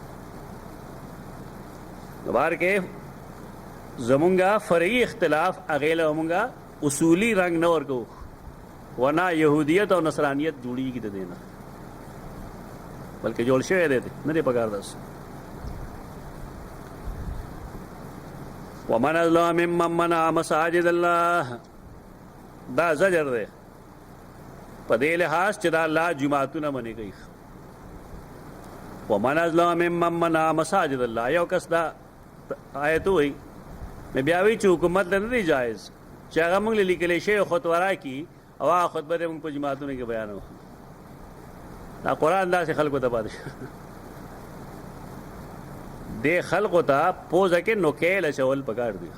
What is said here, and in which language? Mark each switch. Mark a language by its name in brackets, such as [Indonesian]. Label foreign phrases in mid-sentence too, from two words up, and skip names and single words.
[Pashto] بار کې زمونږه فرعي اختلاف هغې له مونږه اصولي رنګ نه ورکوو، ورنه یهودیت او نصرانیت جوړېږي د دې نه، بلکې جوړ شوی دی نه دی پکار داسې. [Arabic] ومن اظلم ممن منع مساجد الله، [Pashto] دا زجر دی په دې لحاظ چې دا الله جماعتونه منې کوي. [Arabic] ومن اظلم ممن منع مساجد الله، [Pashto] یو کس دا آیت وایي نو بیا وایي چې حکومت له نه دی جایز چې هغه موږ له لیکلی شوی خطبه راکړي او هغه خطبه دې موږ په جماعتونو کې بیانوو. دا قرآن داسې خلکو ته پاتې شو. دې خلکو ته پوزه کې نوکیل اچول پکار دي.